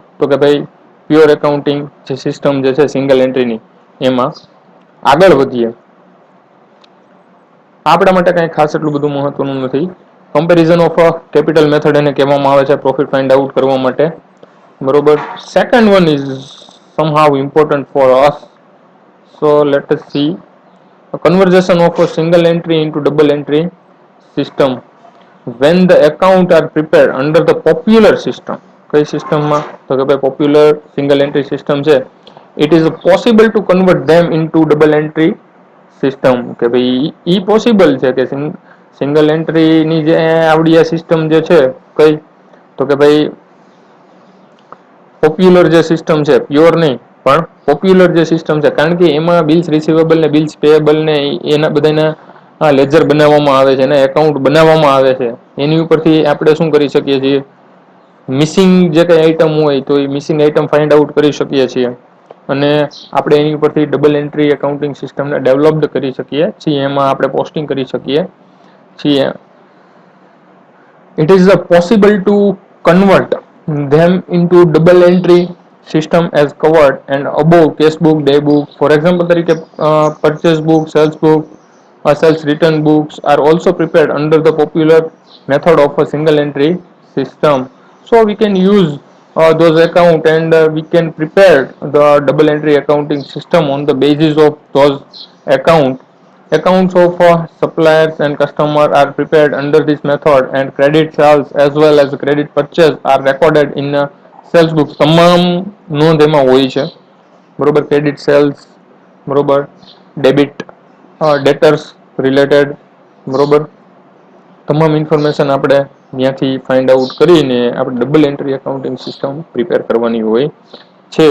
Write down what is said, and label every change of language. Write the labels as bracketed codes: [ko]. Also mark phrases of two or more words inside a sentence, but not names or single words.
[gu] તો કે ભાઈ [en] pure accounting [gu] જે સિસ્ટમ જે છે [en] single entryની, [gu] એમાં આગળ વધીએ. આપણા માટે કઈ ખાસ એટલું બધું મહત્વનું નથી. [en] comparison of capital method [gu] એને કહેવામાં આવે છે [en] profit find out [gu] કરવા માટે બરોબર. [en] second one is somehow important for us, so let us see a conversion of a single entry into double entry system when the account are prepared under the popular system. [gu] કઈ સિસ્ટમમાં? તો કે ભાઈ [en] popular single entry system [gu] છે, [en] it is possible to convert them into double entry system. [gu] કે ભાઈ ઈ પોસિબલ છે કે [en] single entryની [gu] જે આવડી આ સિસ્ટમ જે છે, કઈ? તો કે ભાઈ પોપ્યુલર જે સિસ્ટમ છે, પ્યોર નહીં પણ પોપ્યુલર જે સિસ્ટમ છે, કારણ કે એમાં [en] bills receivable [gu] ને [en] bills payable [gu] ને એના બધાના લેજર બનાવવામાં આવે છે, એના એકાઉન્ટ બનાવવામાં આવે છે. એની ઉપરથી આપણે શું કરી શકીએ છીએ? મિસિંગ જે કઈ આઈટમ હોય તો એ [en] missing item find out [gu] કરી શકીએ છીએ, અને આપણે એની ઉપરથી [en] double entry accounting [gu] સિસ્ટમને ડેવલપ્ડ કરી શકીએ છીએ. એમાં આપણે પોસ્ટિંગ કરી શકીએ છીએ. [en] It is possible to convert them into double entry system as covered and above cash book, day book. For example, તરીકે purchase book, sales book, sales return books are also prepared under the popular method of a single entry system. So we can use those account and we can prepare the double entry accounting system on the basis of those account. Accounts of suppliers and customer are prepared under this method and credit sales as well as credit purchase are recorded in sales book. [gu] તમામ નોંધ એમાં હોય છે બરોબર. [en] credit sales [gu] બરોબર, [en] debit debtors related [gu] બરોબર, તમામ ઇન્ફોર્મેશન આપણે ત્યાંથી [en] find out [gu] કરીને આપણે [en] double entry accounting system [gu] પ્રિપેર કરવાની હોય છે.